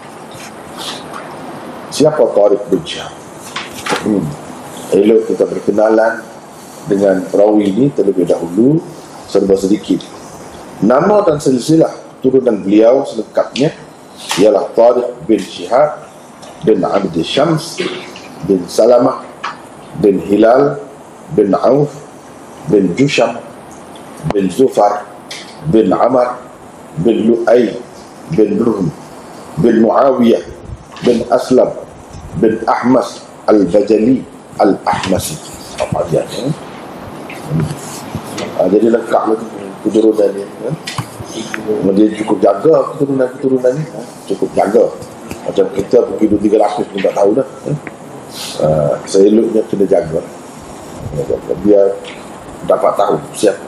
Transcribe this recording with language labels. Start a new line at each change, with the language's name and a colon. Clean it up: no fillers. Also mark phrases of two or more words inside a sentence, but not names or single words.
Malay: Siapa Tariq bin Shihab? Elok kita berkenalan dengan perawi ini terlebih dahulu serba sedikit. Nama dan silsilah turunan beliau selengkapnya ialah Tariq bin Shihab bin Abd Syams bin Salamah bin Hilal bin Auf bin Jusham bin Zufar bin Amr bin Lu'ay bin Ruhm bin Muawiyah bin Aslam bin Ahmas Al-Bajali Al-Ahmasi. Apa dia ni? Jadi lengkap lagi keturunan ni. Dia cukup jaga keturunan ni. Cukup jaga. Macam kita pergi 2-3 lapis pun tak tahu dah. Seeloknya kena jaga. Dia dapat tahu siapa.